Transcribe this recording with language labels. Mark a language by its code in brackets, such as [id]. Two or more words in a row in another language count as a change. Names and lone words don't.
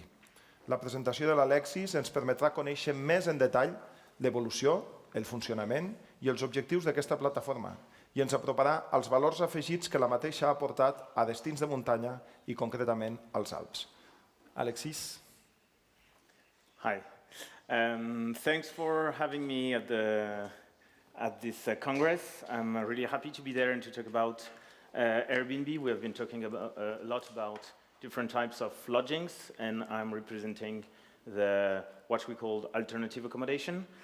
[ca] La presentació de l'Alexis ens permetrà conèixer més en detall l'evolució, el funcionament i els objectius d'aquesta plataforma i ens aproparà als valors afegits que la mateixa ha aportat a destins de muntanya i concretament als Alps. Alexis. [en] Hi. Thanks for having me at this Congress. I'm really happy to be there and to talk about Airbnb. We have been talking a lot about different types of lodgings, and I'm representing what we call alternative accommodation.